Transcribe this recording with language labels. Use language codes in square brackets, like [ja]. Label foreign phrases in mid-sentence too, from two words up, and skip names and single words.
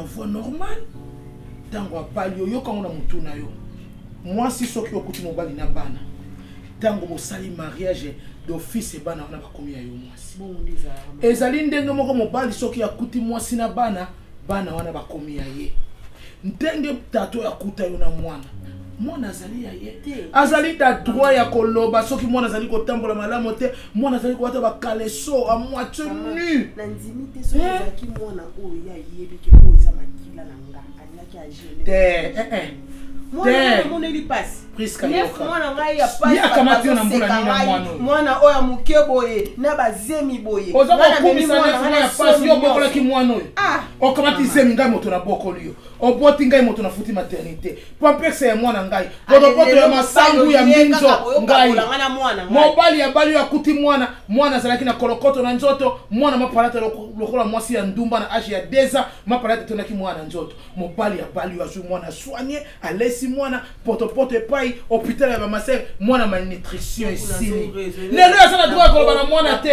[fr] voie normale [ln] ntango abali yo yokango na motu na yo mwasi soki okuti mobali na bana ntango bosali [fr] mariage d'office [ln] ebana wana bakomi ya yo mwasi ezali ndenge moko mobali soki akuti mwasi na bana wana bakomi ya ye ndenge tato yakuta yo na mwana mwana azali ya yete azali ta droit ya koloba soki mwana azali kotambola malamu te mwana azali kowata bakaleso [fr] a moitié nu [ln] na nzimi te soki ezalaki mwana oyo ya yebi ke oyo eza makila na nga alingaki agele te mwana moneli pasi mwana ngai ya pasi yakamati yo na mbula nini na mwana oyo moke boye na bazemi boye oza kokomisa nefu ya pasi yo bokolaki mwana oyo okamati zemi ngai moto na bokoli yo oboti ngai moto na futi maternité pampese ya mwana ngai potopoto ya masangu ya mbinzo ngai mobali ya bali yo akuti mwana azalaki na kolokoto na nzoto mwana mapalata lokola mwasi ya ndumba na age ya 2 ans mapalata tonaki mwana nzoto mobali ya bali yo azwi mwana soigné alesi mwana potopoto epai hôpital ya bamasere mwana malnutrition esili lelo azana droit koloba na mwana te